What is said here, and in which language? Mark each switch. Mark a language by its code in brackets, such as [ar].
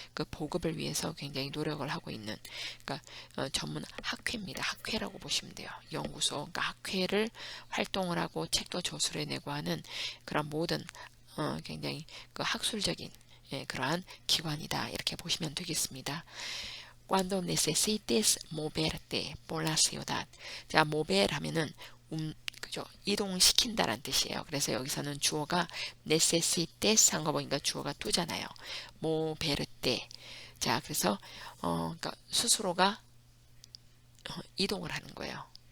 [ko] 그 보급을 위해서 굉장히 노력을 하고 있는, 그러니까 전문 학회입니다. 학회라고 보시면 돼요. 연구소, 그러니까 학회를 활동을 하고 책도 저술해 내고 하는 그런 모든 굉장히 그 학술적인 그러한 기관이다, 이렇게 보시면 되겠습니다. [es] Cuando necesites moverte por la ciudad. [ko] 자, mover 하면은 그죠? 이동시킨다란 뜻이에요. 그래서 여기서는 주어가 necesites 한 거 보니까 주어가 또잖아요. [es] moverte. [ko] 자, 그래서 그러니까 스스로가 이동을 하는 거예요.